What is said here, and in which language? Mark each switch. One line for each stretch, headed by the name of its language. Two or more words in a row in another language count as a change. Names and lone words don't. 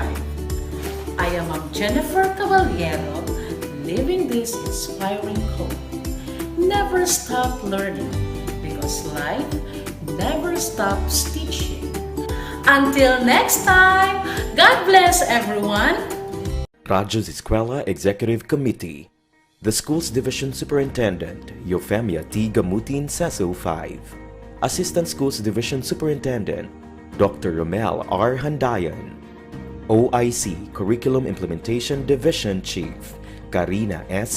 English: I am Jennifer Caballero, living this inspiring hope. Never stop learning because life never stops teaching. Until next time, God bless everyone. Radyo Z-Eskwela Executive Committee, the Schools Division Superintendent, Eufemia T. Gamutin, CESO 5. Assistant Schools Division Superintendent, Dr. Romel R. Handayan. OIC Curriculum Implementation Division Chief, Karina S.